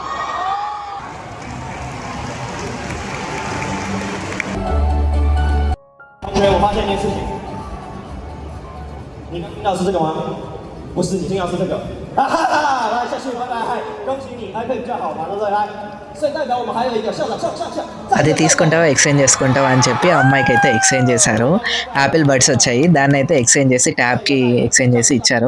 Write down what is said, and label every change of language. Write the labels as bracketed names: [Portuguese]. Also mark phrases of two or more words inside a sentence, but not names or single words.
[Chinese] 同学，我发现一件事情，你刚听到是这个吗？不是，你听到是这个。哈哈哈！来，下去，拜拜，恭喜你 ，iPad 比较好嘛，对不对？来，所以代表我们还有一个校长，上。 [Telugu] అది తీసుకుంటావా ఎక్స్చేంజ్ చేసుకుంటావా అని చెప్పి ఆ అమ్మాయికి అయితే ఎక్స్చేంజ్ చేశారు. యాపిల్ బడ్స్ వచ్చాయి, దాన్ని అయితే ఎక్స్చేంజ్ చేసి ట్యాబ్కి ఎక్స్చేంజ్ చేసి ఇచ్చారు.